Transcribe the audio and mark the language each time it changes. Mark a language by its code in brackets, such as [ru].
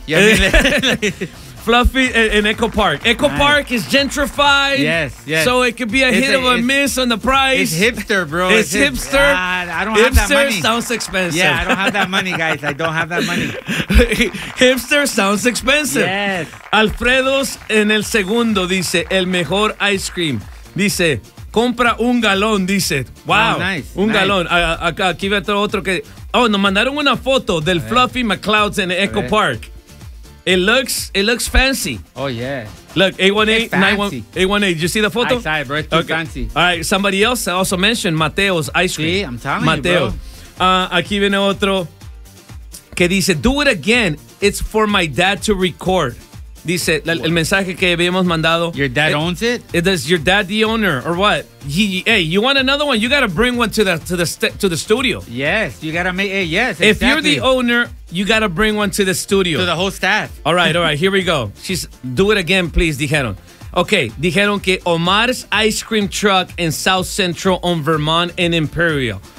[en] You know what I mean? Fluffy in Echo Park. Echo nice. Park is gentrified. Yes, yes. So it could be a hit of a miss on the price. It's hipster, bro. It's hipster. I don't have that money. Sounds expensive. Yeah, I don't have that money, guys. I don't have that money. Hipster sounds expensive. Yes. [es] Alfredo's en el segundo dice, el mejor ice cream. Dice, compra un galón, dice. Wow. [en] Oh, nice. [es] Un [en] nice. [es] Galón. Aquí va otro que... Oh, nos mandaron una foto del Fluffy McLeod's en Echo Park. [en] It looks fancy. Oh, yeah. Look, 818-918. You see the photo? I saw it, bro. It's too fancy. All right. Somebody else also mentioned Mateo's ice cream. [es] Sí, [en] I'm telling Mateo. You, bro. [es] Aquí viene otro que dice, [en] do it again. It's for my dad to record. [es] Dice, el mensaje que habíamos mandado. [en] Your dad owns it? Is your dad the owner or what? Hey, you want another one? You got to bring one to the studio. Yes, you got to make it. Yes, if exactly. you're the owner, you got to bring one to the studio. To the whole staff. All right, here we go. She's, do it again, please, [es] dijeron. [en] Okay, [es] dijeron que [en] Omar's Ice Cream Truck in South Central on Vermont and Imperial.